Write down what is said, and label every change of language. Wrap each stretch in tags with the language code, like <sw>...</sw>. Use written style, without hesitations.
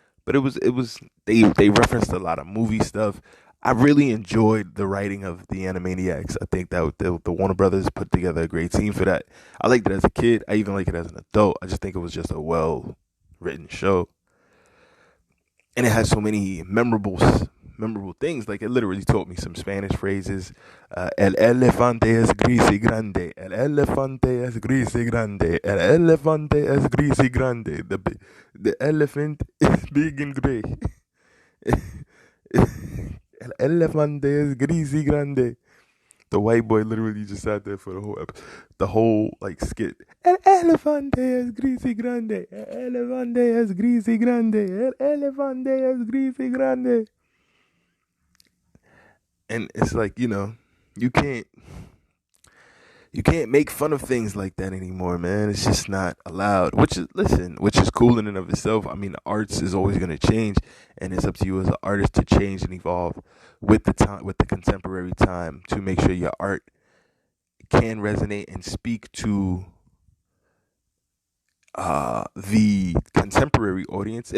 <en>But they referenced a lot of movie stuff. I really enjoyed the writing of the Animaniacs. I think that the Warner Brothers put together a great team for that. I liked it as a kid. I even like it as an adult. I just think it was just a well written show, and it has so many memorable things. Like it literally taught me some Spanish phrases.</en> <es>El elefante es gris y grande. El elefante es gris y grande. El elefante es gris y grande.</es> <en>The elephant is big and gray.</en> <es>El elefante es gris y grande.</es> <en>The white boy literally just sat there for the whole like skit.</en> <es>El elefante es gris y grande. El elefante es gris y grande. El elefante es gris y grande.</es> <en>And it's like, you can't make fun of things like that anymore, man. It's just not allowed. Which is cool in and of itself. I mean, the arts is always going to change, and it's up to you as an artist to change and evolve with the time, with the contemporary time, to make sure your art can resonate and speak to the contemporary audience.</en>